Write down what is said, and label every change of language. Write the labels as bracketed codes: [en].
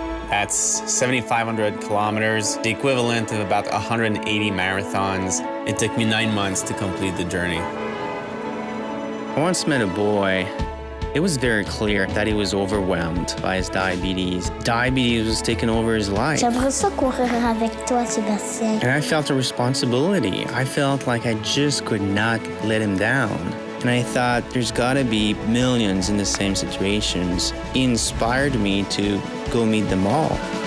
[en] That's 7,500 kilometers, the equivalent of about 180 marathons. It took me 9 months to complete the journey. I once met a boy. It was very clear that he was overwhelmed by his diabetes. Diabetes was taking over his life. [fr] J'aimerais ça courir avec toi, Sébastien. [en] And I felt a responsibility. I felt like I just could not let him down. And I thought, there's gotta be millions in the same situations. He inspired me to go meet them all.